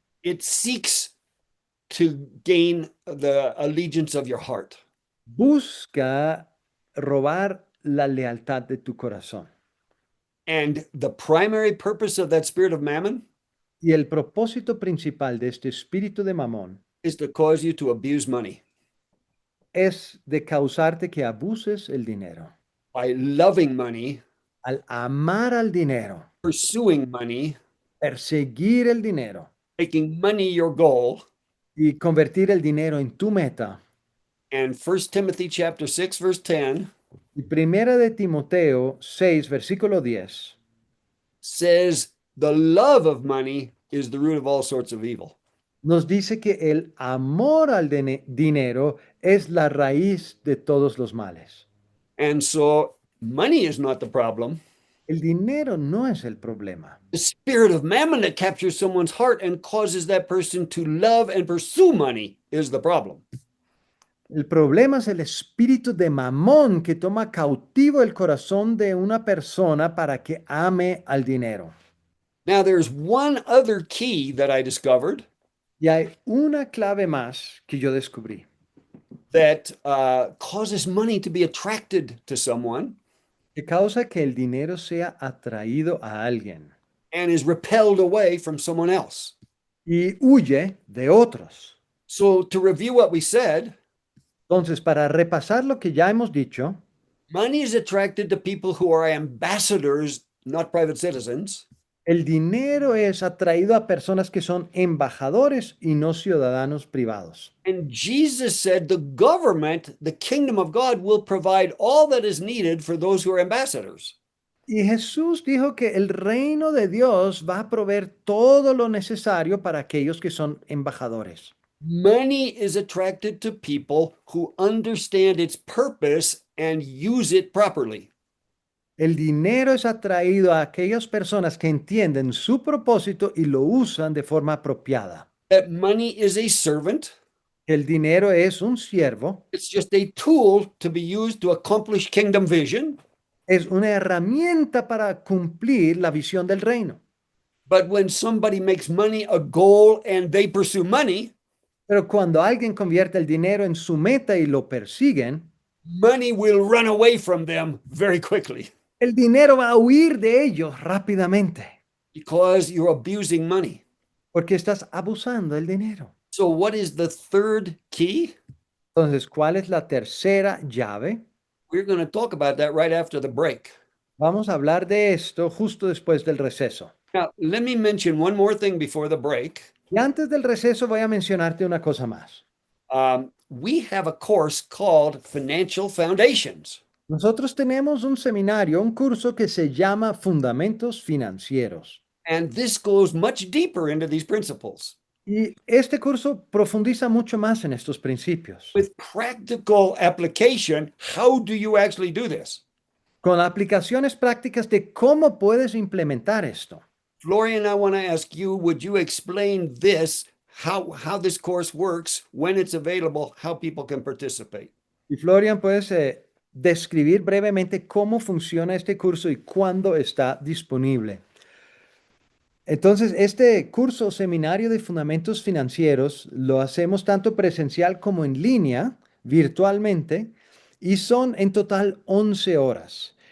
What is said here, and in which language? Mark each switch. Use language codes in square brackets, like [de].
[en] It seeks to gain the allegiance of your heart. [es] Busca robar la lealtad de tu corazón. [en] And the primary purpose of that spirit of mammon [es] Y el propósito principal de este espíritu de Mamón [en] is to cause you to abuse money [es] es de causarte que abuses el dinero. [en] by loving money, [es] Al amar al dinero, [en] pursuing money, [es] perseguir el dinero [en] making money your goal. [es] y convertir el dinero en tu meta. [en] And 1 Timothy chapter 6 verse 10 [es] Y primera de Timoteo 6, versículo 10, [en] says the love of money is the root of all sorts of evil. [es] nos dice que el amor al dinero es la raíz de todos los males. [en] And so money is not the problem. [es] El dinero no es el problema. [en] The spirit of mammon that captures someone's heart and causes that person to love and pursue money is the problem. [es] El problema es el espíritu de Mamón que toma cautivo el corazón de una persona para que ame al dinero. [en] Now, there's one other key that I discovered [es] Y hay una clave más que yo descubrí, [en] that causes money to be attracted to someone [es] que causa que el dinero sea atraído a alguien [en] and is repelled away from someone else. [es] y huye de otros. [en] So, to review what we said, [es] Entonces, para repasar lo que ya hemos dicho, [en] money is attracted to people who are ambassadors, not private citizens. [es] el dinero es atraído a personas que son embajadores y no ciudadanos privados. [en] And Jesus said the government, the kingdom of God, will provide all that is needed for those who are ambassadors. [es] Y Jesús dijo que el reino de Dios va a proveer todo lo necesario para aquellos que son embajadores. [en] Money is attracted to people who understand its purpose and use it properly. [es] El dinero es atraído a aquellas personas que entienden su propósito y lo usan de forma apropiada. [en] That money is a servant. [es] El dinero es un siervo, [en] It's just a tool to be used to accomplish kingdom vision. [es] es una herramienta para cumplir la visión del reino. [en] But when somebody makes money a goal and they pursue money, [es] Pero cuando alguien convierte el dinero en su meta y lo persiguen, [en] money will run away from them very quickly [es] el dinero va a huir de ellos rápidamente [en] because you're abusing money. [es] porque estás abusando del dinero. [en] So, what is the third key? [es] Entonces, ¿cuál es la tercera llave? [en] We're going to talk about that right after the break. [es] Vamos a hablar de esto justo después del receso. [en] Now, let me mention one more thing before the break. [es] Y antes del receso voy a mencionarte una cosa más. [en] We have a course called Financial Foundations. [es] Nosotros tenemos un seminario, un curso que se llama Fundamentos Financieros. [en] And this goes much deeper into these principles [es] Y este curso profundiza mucho más en estos principios. [en] with practical application. How do you actually do this? [es] Con aplicaciones prácticas de cómo puedes implementar esto. [en] Florian, I want to ask you, would you explain this, how this course works, when it's available, how people can participate? [es] Y Florian, ¿puedes describir brevemente cómo funciona este curso y cuándo está disponible? Entonces, este curso o seminario de fundamentos financieros lo hacemos tanto presencial como en línea, virtualmente, y son en total 11 horas.